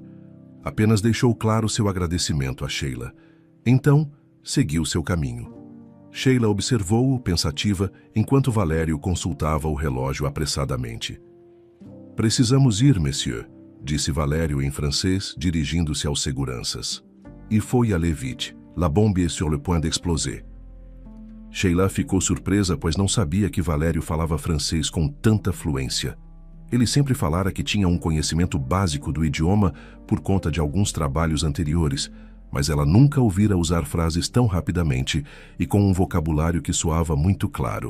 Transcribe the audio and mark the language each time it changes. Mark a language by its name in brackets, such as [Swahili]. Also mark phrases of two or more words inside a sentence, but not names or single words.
[Portuguese] Apenas deixou claro seu agradecimento a Sheila. Então, seguiu seu caminho. Sheila observou-o pensativa enquanto Valério consultava o relógio apressadamente. "Precisamos ir, monsieur", disse Valério em francês, dirigindo-se aos seguranças. [French] "Il faut y aller vite. La bombe est sur le point d'exploser." [Portuguese] Sheila ficou surpresa, pois não sabia que Valério falava francês com tanta fluência. Ele sempre falara que tinha um conhecimento básico do idioma por conta de alguns trabalhos anteriores, mas ela nunca ouvira usar frases tão rapidamente e com um vocabulário que soava muito claro.